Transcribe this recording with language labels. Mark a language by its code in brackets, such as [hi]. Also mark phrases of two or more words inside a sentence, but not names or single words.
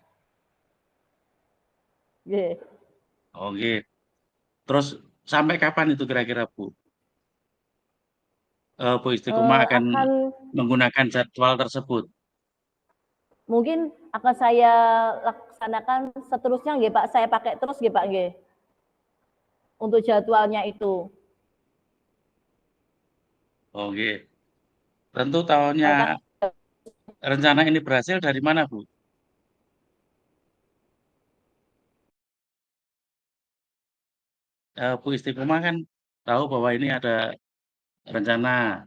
[id] Oke. Terus sampai kapan itu kira-kira Bu? Bu Istiqomah akan menggunakan jadwal tersebut. Mungkin akan saya laksanakan seterusnya nggih Pak, saya pakai terus nggih Pak nggih. Untuk jadwalnya itu. Oke. Tentu tahunnya rencana ini berhasil dari mana, Bu? Bu Istiqomah kan tahu bahwa ini ada rencana.